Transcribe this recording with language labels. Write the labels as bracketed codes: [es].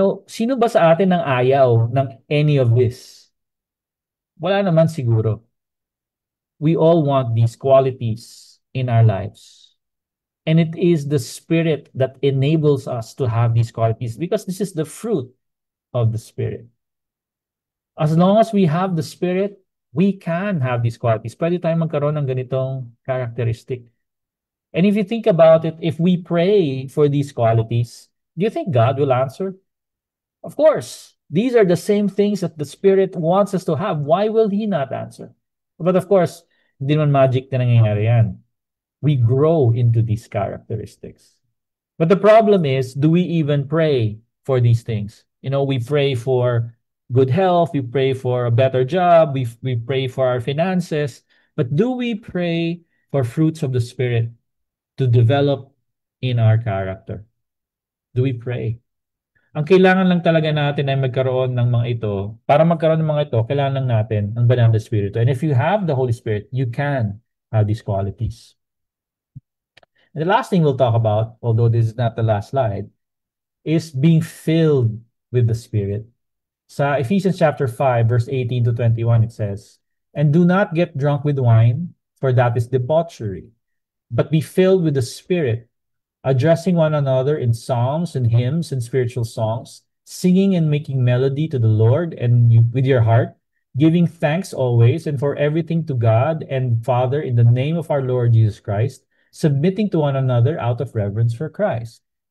[tl] Sino ba sa atin ang ayaw ng [en] any of this? [tl] Wala naman siguro. [en] We all want these qualities in our lives. And it is the Spirit that enables us to have these qualities because this is the fruit of the Spirit. As long as we have the Spirit, we can have these qualities. [tl] Pwede tayong magkaroon ng ganitong [en] characteristic. And if you think about it, if we pray for these qualities, do you think God will answer? Of course. These are the same things that the Spirit wants us to have. Why will He not answer? But of course, [tl] hindi naman magic na nangyayari yan. [en] We grow into these characteristics. But the problem is, do we even pray for these things? We pray for good health, we pray for a better job, we pray for our finances, but do we pray for fruits of the Spirit to develop in our character? Do we pray? [tl] Ang kailangan lang talaga natin ay magkaroon ng mga ito. Para magkaroon ng mga ito, kailangan lang natin ng banal na Espiritu. [en] And if you have the Holy Spirit, you can have these qualities. And the last thing we'll talk about, although this is not the last slide, is being filled with the Spirit. Sa Ephesians chapter 5, verse 18 to 21, it says, "And do not get drunk with wine, for that is debauchery, but be filled with the Spirit, addressing one another in psalms and hymns and spiritual songs, singing and making melody to the Lord and with your heart, giving thanks always and for everything to God and Father in the name of our Lord Jesus Christ, submitting to one another out of reverence for Christ."